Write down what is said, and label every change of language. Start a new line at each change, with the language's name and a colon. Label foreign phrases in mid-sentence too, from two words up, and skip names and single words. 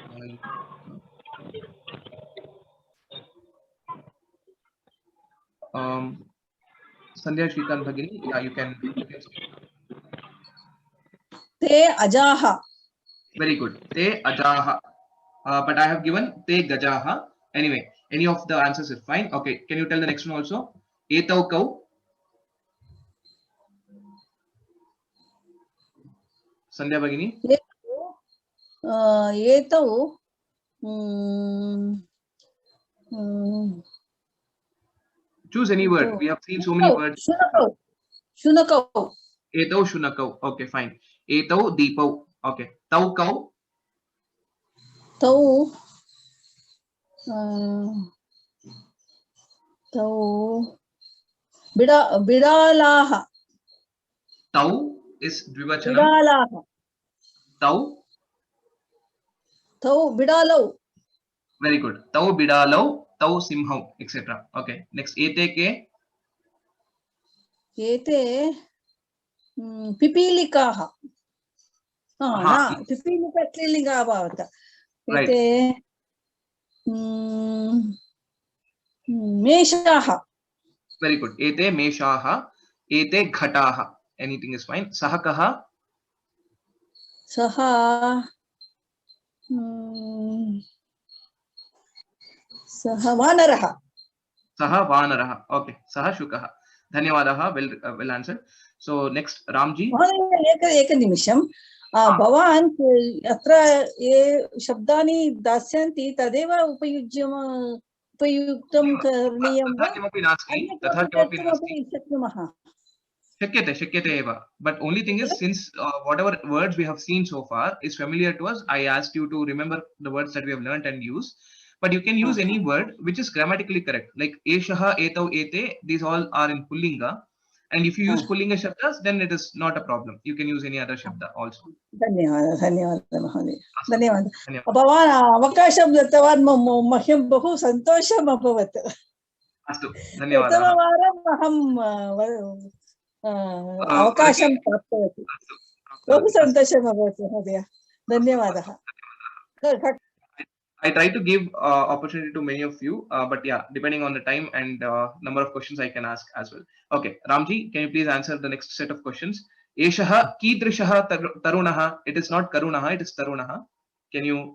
English: Sandhya Shrikant Bhagini, yeah, you can speak.
Sanskrit: ते अजाः.
English: Very good.
Sanskrit: ते अजाः.
English: But I have given
Sanskrit: ते गजाः.
English: Anyway, any of the answers is fine. Okay, can you tell the next one also?
Sanskrit: एतौ कौ. Sandhya Bhagini. एतौ.
English: Choose any word. We have seen so many words.
Sanskrit: शुनकौ। शुनकौ. एतौ शुनकौ.
English: Okay, fine.
Sanskrit: एतौ दीपौ. Okay. तौ कौ. तौ। तौ. बिडालः.
English: Tau is dvivachanam.
Sanskrit: बिडालः. तौ. तौ बिडालौ.
English: Very good.
Sanskrit: तौ बिडालौ, तौ सिंहौ,
English: etc. Okay. Next,
Sanskrit: एते के. एते पिपीलिकाः न पिपीलिका स्त्रीलिङ्गः अभवत्
English: Right.
Sanskrit: एते मेषाः
English: Very good.
Sanskrit: एते मेषाः, एते घटाः.
English: Anything is fine.
Sanskrit: सः कः. सः सः वानरः सः वानरः. Okay. सः शुकः। धन्यवादः.
English: Well answered. So next, Ramji.
Sanskrit: महोदय एकनिमिषं भवान् अत्र ये शब्दानि दास्यन्ति तदेव उपयुक्तं करणीयं वा तथा किमपि नास्ति. तथा किमपि नास्ति. शक्नुमः शक्यते एव.
English: But only thing is, since whatever words we have seen so far is familiar to us, I asked you to remember the words that we have learned and use. But you can use any word which is grammatically correct.
Sanskrit: Like एषः, एतौ, एते.
English: These all are in pullinga. And if you use
Sanskrit: पुंलिङ्ग शब्दाः,
English: then it is not a problem. You can use any other shabda also.
Sanskrit: धन्यवादः महोदय धन्यवादः भवान् अवकाशं दत्तवान् मह्यं बहु सन्तोषम् अभवत् अस्तु धन्यवादः प्रथमवारम् अहं अवकाशं प्राप्तवती बहु सन्तोषम् अभवत् महोदय धन्यवादः
English: I try to give opportunity to many of you, but yeah, depending on the time and number of questions I can ask as well. Okay, Ramji, can you please answer the next set of questions?
Sanskrit: एषः कीदृशः तरुणः.
English: It is not karunaha, it is tarunaha. Can you?